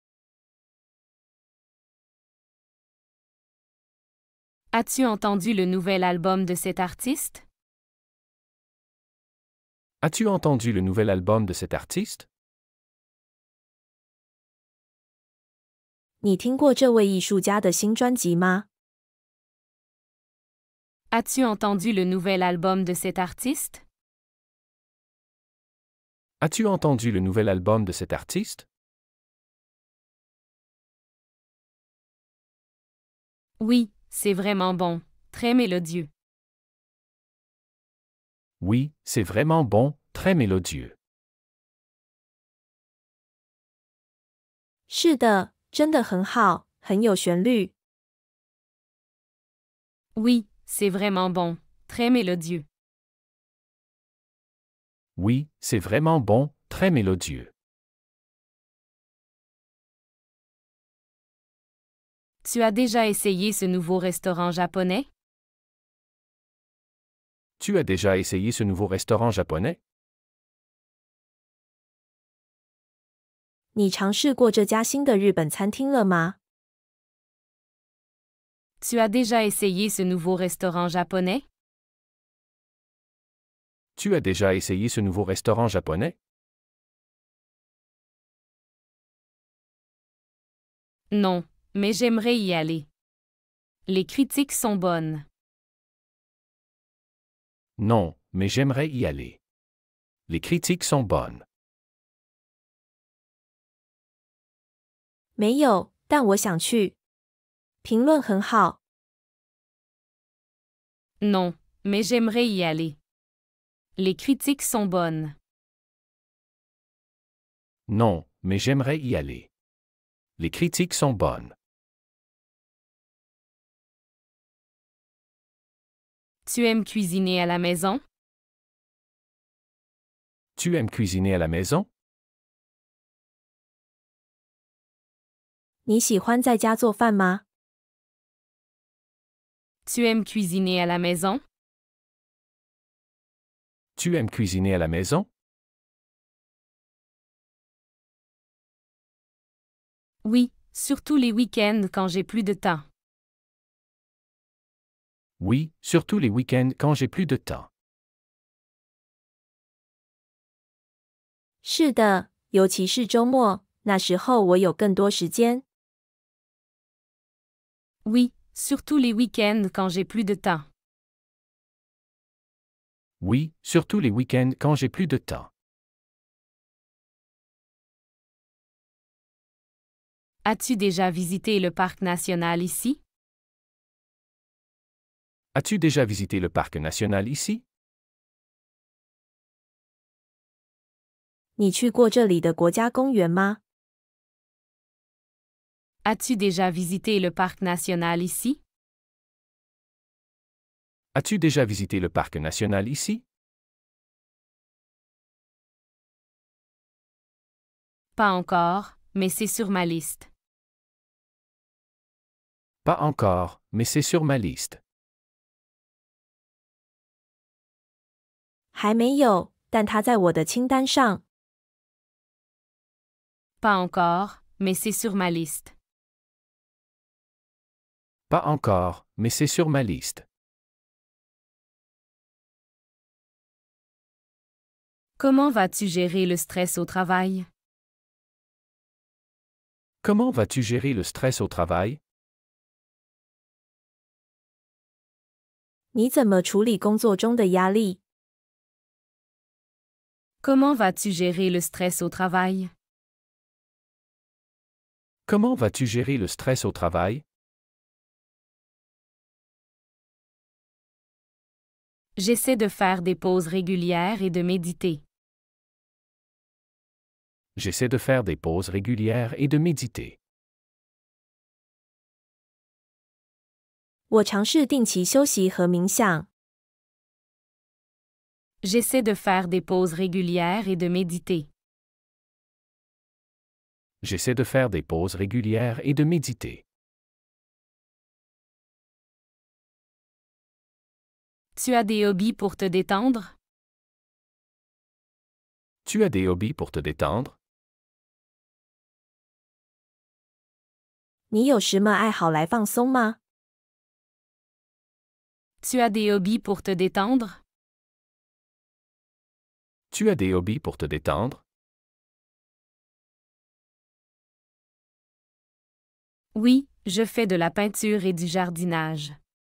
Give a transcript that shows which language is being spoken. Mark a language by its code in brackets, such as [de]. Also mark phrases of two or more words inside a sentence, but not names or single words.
[fr] As-tu entendu le nouvel album de cet artiste? As-tu entendu le nouvel album de cet artiste? [zh] 你听过这位艺术家的新专辑吗？ [fr] As-tu entendu le nouvel album de cet artiste? As-tu entendu le nouvel album de cet artiste? Oui, c'est vraiment bon, très mélodieux. Oui, c'est vraiment bon, très mélodieux. [zh] 是的， 真的很好，很有旋律。 [fr] Oui, c'est vraiment bon, très mélodieux. Oui, c'est vraiment bon, très mélodieux. Tu as déjà essayé ce nouveau restaurant japonais? Tu as déjà essayé ce nouveau restaurant japonais? [zh] 你尝试过这家新的日本餐厅了吗？ [fr] Tu as déjà essayé ce nouveau restaurant japonais? Tu as déjà essayé ce nouveau restaurant japonais? Non, mais j'aimerais y aller. Les critiques sont bonnes. Non, mais j'aimerais y aller. Les critiques sont bonnes. [zh] 没有，但我想去。评论很好。 [fr] Non, mais j'aimerais y aller. Les critiques sont bonnes. Non, mais j'aimerais y aller. Les critiques sont bonnes. Tu aimes cuisiner à la maison? Tu aimes cuisiner à la maison? [zh] 你喜欢在家做饭吗？ [fr] Tu aimes cuisiner à la maison? Tu aimes cuisiner à la maison? Oui, surtout les week-ends quand j'ai plus de temps. Oui, surtout les week-ends quand j'ai plus de temps. [zh] 是的，尤其是周末，那时候我有更多时间。 [fr] Oui, surtout les week-ends quand j'ai plus de temps. Oui, surtout les week-ends quand j'ai plus de temps. As-tu déjà visité le parc national ici? As-tu déjà visité le parc national ici? [zh] 你去过这里的国家公园吗？ [fr] As-tu déjà visité le parc national ici? As-tu déjà visité le parc national ici? Pas encore, mais c'est sur ma liste. Pas encore, mais c'est sur ma liste. [zh] 还没有，但它在我的清单上。 [fr] Pas encore, mais c'est sur ma liste. Pas encore, mais c'est sur ma liste. Comment vas-tu gérer le stress au travail? Comment vas-tu gérer le stress au travail? [zh] 你怎么处理工作中的压力？ [fr] Comment vas-tu gérer le stress au travail? Comment vas-tu gérer le stress au travail? J'essaie de faire des pauses régulières et de méditer. J'essaie de faire des pauses régulières et de méditer. [zh] 我尝试定期休息和冥想。 [fr] J'essaie de faire des pauses régulières et de méditer. J'essaie de faire des pauses régulières et de méditer. Tu as des hobbies pour te détendre? Tu as des hobbies pour te détendre? [zh] 你有什么爱好来放松吗？ [fr] Tu as des hobbies pour te détendre? Tu as des hobbies pour te détendre? Oui, je fais de la peinture et du jardinage.